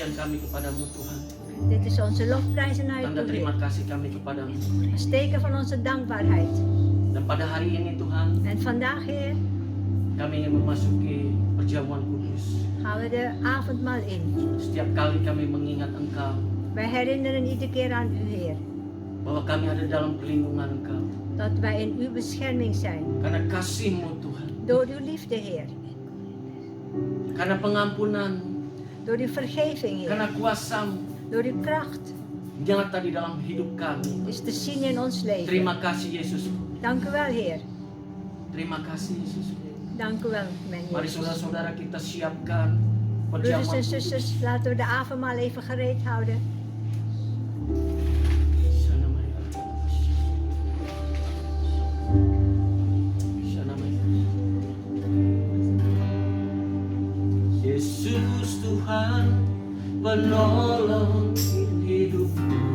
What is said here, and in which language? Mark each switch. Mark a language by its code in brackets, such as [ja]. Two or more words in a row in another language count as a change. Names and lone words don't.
[id] kami kepadamu Tuhan. [nl] Dit is onze lofprijs naar u [id] Tanda [nl] toe, [id] terima [nl] Heer. [id] kasih kami kepadamu. [nl] Als teken van onze dankbaarheid. [id] Dan pada hari ini Tuhan, [nl] En vandaag, Heer, [id] kami ingin memasuki perjamuan kudus. [nl] gaan we de avondmaal in. [id] Setiap kali kami mengingat Engkau, [nl] Wij herinneren iedere keer aan u, Heer. [id] bahwa kami ada dalam perlindungan Engkau. [nl] Dat wij in uw bescherming zijn. [id] Karena kasih-Mu Tuhan. [nl] Door uw liefde, Heer. [id] Karena pengampunan-Mu. [nl] Door uw vergeving, Heer. [id] Karena kuasa-Mu. [nl] Door uw kracht. [id] Nyata di dalam hidup kami. [nl] Is te zien in ons leven. [id] Terima kasih Yesus. [nl] Dank u wel, Heer. [id] Terima kasih Yesus. [nl] Dank u wel, mijn [id] Mari [nl] Jezus. [id] saudara-saudara kita siapkan [nl] Broeders [id] perjamuan [nl] en [id] kudus. [nl] zusters, laten we de avondmaal even gereed houden. [id] Yesus Tuhan penolong hidupku,